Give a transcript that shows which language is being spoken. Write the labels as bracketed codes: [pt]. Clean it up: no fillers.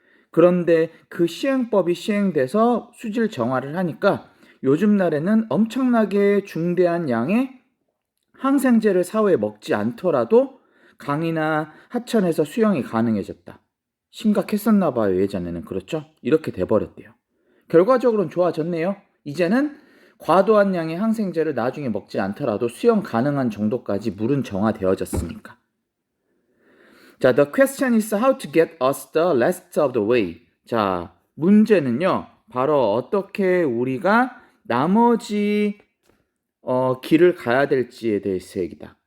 [ko] 그런데 그 시행법이 시행돼서 수질 정화를 하니까 요즘 날에는 엄청나게 중대한 양의 항생제를 사후에 먹지 않더라도 강이나 하천에서 수영이 가능해졌다. 심각했었나 봐요. 예전에는. 그렇죠? 이렇게 돼버렸대요. 결과적으로는 좋아졌네요. 이제는 과도한 양의 항생제를 나중에 먹지 않더라도 수영 가능한 정도까지 물은 정화되어졌으니까. [en] 자, the question is how to get us the rest of the way. [ko] 자, 문제는요. 바로 어떻게 우리가 나머지 길을 가야 될지에 대해서 얘기다.